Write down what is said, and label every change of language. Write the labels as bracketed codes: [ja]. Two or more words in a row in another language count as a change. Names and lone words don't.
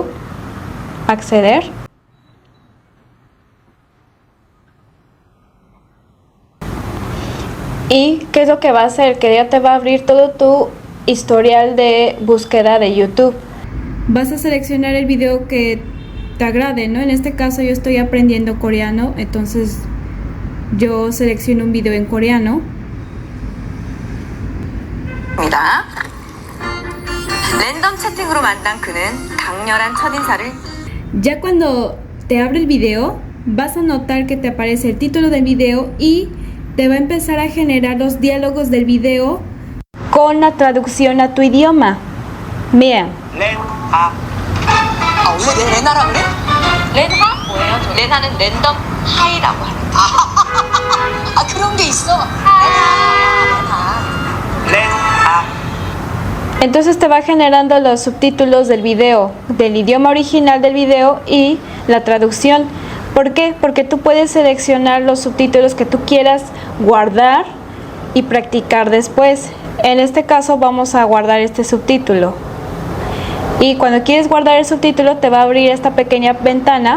[es] Acceder. ¿Y qué es lo que va a hacer? Que ya te va a abrir todo tu historial de búsqueda de YouTube. Vas a seleccionar el video que te agrade, ¿no? En este caso yo estoy aprendiendo coreano, entonces yo selecciono un video en coreano. [ko] 랜덤 채팅으로 만난 그는 강렬한 첫인사를. [es] Ya cuando te abre el video, vas a notar que te aparece el título del video y te va a empezar a generar los diálogos del video con la traducción a tu idioma. Vean. [ko] 렌하. 원래 렌하라 그래? 렌하? 뭐예요? 렌하는 랜덤 하이라고 하는데. 그런 게 있어. 렌하. [es] Entonces te va generando los subtítulos del video, del idioma original del video y la traducción. ¿Por qué? Porque tú puedes seleccionar los subtítulos que tú quieras guardar y practicar después. En este caso vamos a guardar este subtítulo. Y cuando quieres guardar el subtítulo te va a abrir esta pequeña ventana.